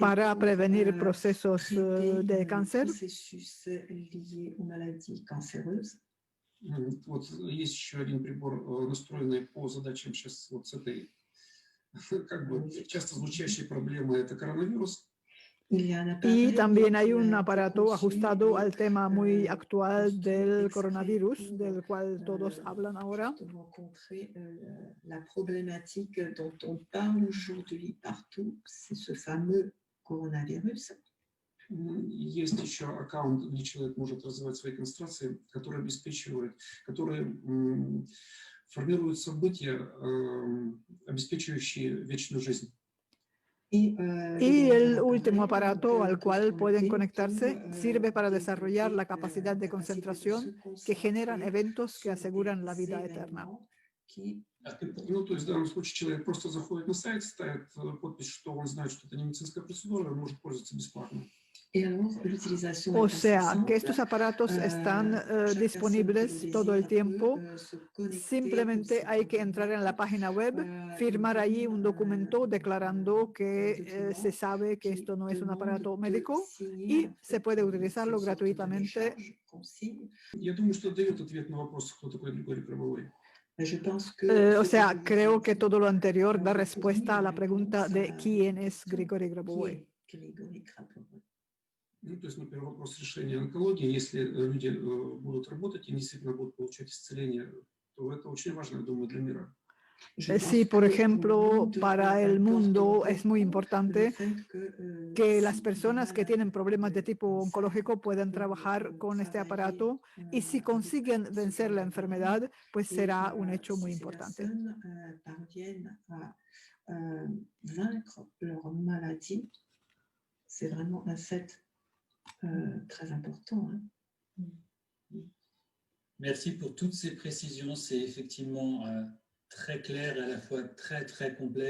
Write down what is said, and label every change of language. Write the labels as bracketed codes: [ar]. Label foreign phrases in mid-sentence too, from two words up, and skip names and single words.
[es] Para [fr] pour, [es] prevenir procesos [fr] traiter [es] de [fr] les [es] cáncer. [fr] processus liés aux maladies cancéreuses. [ru] Вот есть еще один прибор, настроенный по задачам сейчас вот с этой, как бы часто звучащей проблемой, это коронавирус. [es] Y también hay un aparato ajustado al tema muy actual del coronavirus, del cual todos hablan ahora. [fr] Rencontrer la problématique dont on parle aujourd'hui partout, c'est ce fameux coronavirus. [ru] Есть еще аккаунт, где человек может развивать свои концентрации, которые обеспечивают, которые формируют события, обеспечивающие вечную жизнь. [es] Y el último aparato al cual pueden conectarse sirve para desarrollar la capacidad de concentración que generan eventos que aseguran la vida eterna. [ru] Ну, то есть в данном случае человек просто заходит на сайт, ставит подпись, что он знает, что это не медицинская процедура, он может пользоваться бесплатно. [es] O sea, que estos aparatos están disponibles todo el tiempo. Simplemente hay que entrar en la página web, firmar allí un documento declarando que se sabe que esto no es un aparato médico y se puede utilizarlo gratuitamente. [ru] Я думаю, что дает ответ на вопрос, кто такой Григорий Гробовой. [es] O sea, creo que todo lo anterior da respuesta a la pregunta de quién es Grigori Grabovoi. [ru] Ну, то есть, например, вопрос решения онкологии, если люди будут работать и действительно будут получать исцеление, то это очень важно, я думаю, для мира. [es] Sí, por ejemplo, para el mundo es muy importante que las personas que tienen problemas de tipo oncológico puedan trabajar con este aparato y si consiguen vencer la enfermedad, pues será un hecho muy importante. [fr] C'est vraiment un fait très important. Merci pour toutes ces précisions. C'est effectivement très clair et à la fois très, très complet.